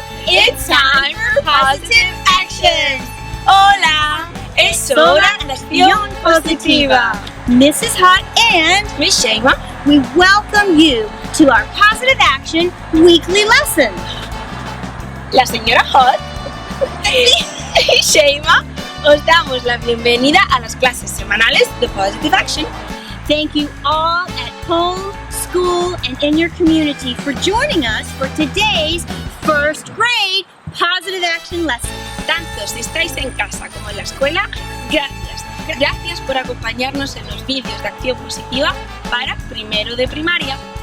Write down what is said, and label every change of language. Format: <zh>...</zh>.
<en>It's time for positive actions.</en> <es>Hola, es hora de acción positiva.</es> <en>Mrs. Hot and Miss Shema, we welcome you to our Positive Action weekly lesson.</en> <es>la señora Hot y Shema, os damos la bienvenida a las clases semanales de Positive Action.</es> <en>Thank you all at home, school, and in your community for joining us for today's first grade Positive Action lesson.</en> <es>Tanto si estáis en casa como en la escuela, gracias. Gracias por acompañarnos en los vídeos de acción positiva para primero de primaria.</es>